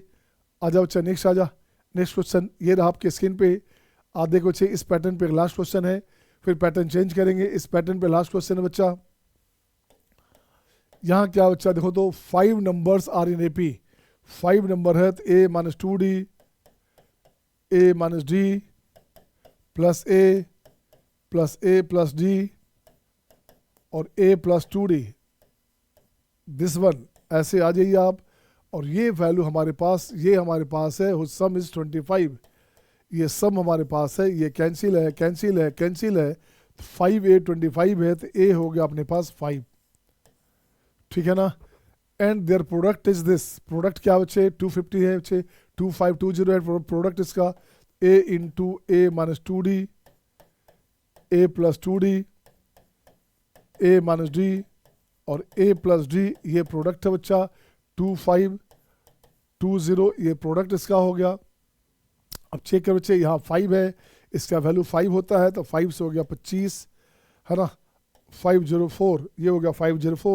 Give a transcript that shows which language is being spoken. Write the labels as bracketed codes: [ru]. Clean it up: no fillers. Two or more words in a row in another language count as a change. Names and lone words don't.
[hi] आ जाओ बच्चा, नेक्स्ट आ जा, [en] next question [hi] ये रहा आपके स्क्रीन पे। आप देखो बच्चे, इस पैटर्न पे [en] last question [hi] है, फिर [en] pattern change [hi] करेंगे। इस पैटर्न पे [en] last question [hi] है बच्चा। यहाँ क्या बच्चा देखो तो [en] 5 numbers are in AP, [hi] 5 नंबर है तो a - 2d, a - d प्लस a प्लस d और a + 2d, [en] this one, [hi] ऐसे आ जाइए आप। और ये वैल्यू हमारे पास, ये हमारे पास है, [en] sum is 25, [hi] ये सम हमारे पास है, ये कैंसिल है कैंसिल है कैंसिल है, 5a 25 है तो a हो गया अपने पास 5, ठीक है ना। [en] and their product is this, [hi] प्रोडक्ट क्या बच्चे 250 है बच्चे, 2520 है प्रोडक्ट इसका, a × a - 2d, a + 2d, a - d और a + d, ये प्रोडक्ट है बच्चा 2520, ये प्रोडक्ट इसका हो गया। अब चेक कर बच्चे, यहाँ 5 है, इसका वैल्यू 5 होता है, तो 5 से हो गया 25, है ना, 504, ये हो गया 504।